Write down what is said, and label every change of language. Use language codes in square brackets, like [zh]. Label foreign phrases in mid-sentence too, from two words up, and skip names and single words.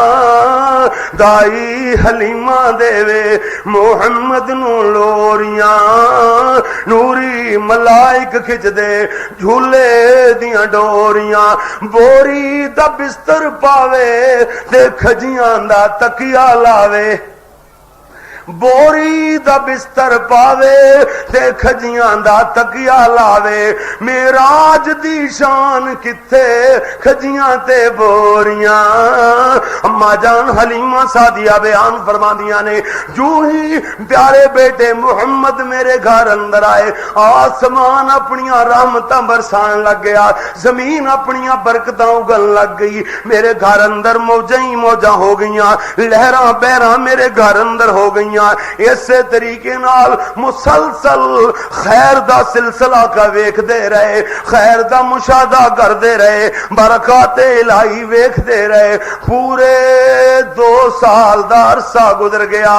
[pa] دائی حلیمہ دے محمد نو لوریاں، نوری ملائک کھچ دے جھولے دیاں ڈوریاں، بوری دا بستر پاوے تے کھجیاں دا تکیا لاوے، بوری دا بستر پاوے تے کھجیاں دا تکیا لاوے، معراج دی شان کتے کھجیاں تے بوریاں، اما جان حلیمہ سعدیہ بیان فرما دیاں نے، جو ہی پیارے بیٹے محمد میرے گھر اندر آئے، آسمان اپنیاں رحمتاں برسان لگ گیا، زمین اپنیاں برکتاں اگل لگ گئی، میرے گھر اندر موجیں ہی موجاں ہو گئیاں، لہراں بہراں میرے گھر اندر ہو گئیاں، اسی طریقے نال مسلسل خیر دا سلسلہ کا ویکھ دے رہے، خیر دا مشاہدہ کر دے رہے، برکات الہی ویکھ دے رہے، پورے 2 سال دا عرصہ گزر گیا،